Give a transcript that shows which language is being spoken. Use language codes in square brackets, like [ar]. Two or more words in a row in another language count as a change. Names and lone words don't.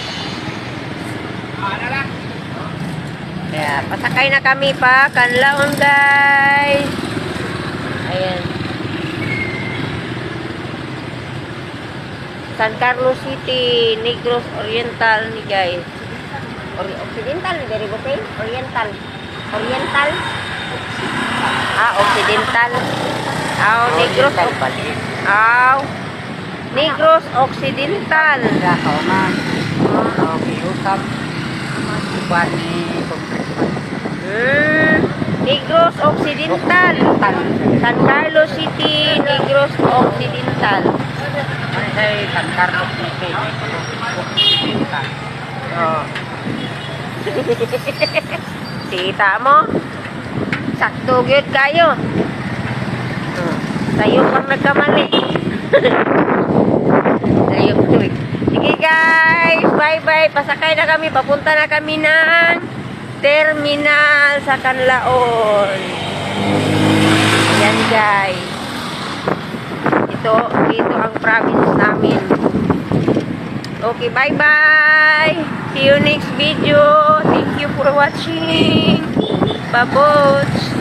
[tl] Kaya, pasakay na kami pa. Canlaon, guys. Ayan. San Carlos City, Negros Oriental ni guys. Occidental, [en] very good. [tl] Oriental. Occidental. Negros. Negros Occidental. Negros Occidental. San Carlos City, Negros Occidental. San Carlos City. Kita mo? [ceb] Sakto gyud kayo. [tl] Tayo pang nagkamali. Tayo. Sige, guys. Bye-bye. Pasakay na kami. Papunta na kami ng terminal sa Canlaon. Yan, guys. Ito ang province namin. [en] Okay, bye-bye. See you next video. Thank you for watching. [hil] Babots.